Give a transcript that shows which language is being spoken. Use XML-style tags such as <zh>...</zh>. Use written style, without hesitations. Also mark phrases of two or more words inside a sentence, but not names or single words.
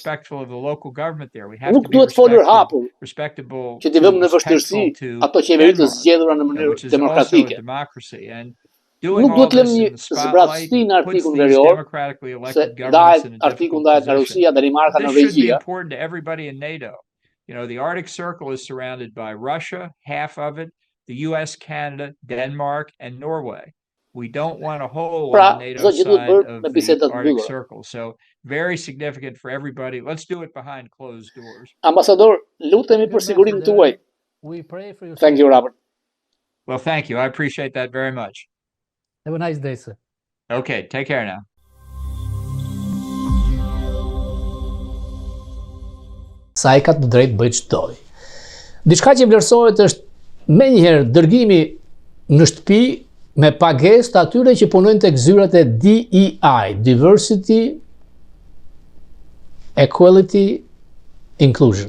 <sq>Nuk duhet folur hapur që t'i vëmë në vështirësi ato qeveri të zgjedhura në mënyrë demokratike. Nuk duhet lëmë një zbratësi në Arktikun Verior, se Arktiku ndahet nga Rusia, Danimarka, Norvegjia.</sq> <en>The Arctic Circle is surrounded by Russia, half of it, the US, Canada, Denmark, and Norway. We don't want a hole on the NATO side of the Arctic Circle. So very significant for everybody. Let's do it behind closed doors.</en> <sq>Ambasador, lutemi për sigurinë tuaj.</sq> <en>Thank you, Robert. Well, thank you. I appreciate that very much. Have a nice day, sir. Okay, take care now.</en> <sq>Sa ai ka të drejtë bëj çdoj. Diçka që vlerësohet është menjëherë dërgimi në shtëpi me pagesë të atyre që punojnë tek zyrat e DEI,</sq> <en>Diversity, Equality, Inclusion.</en>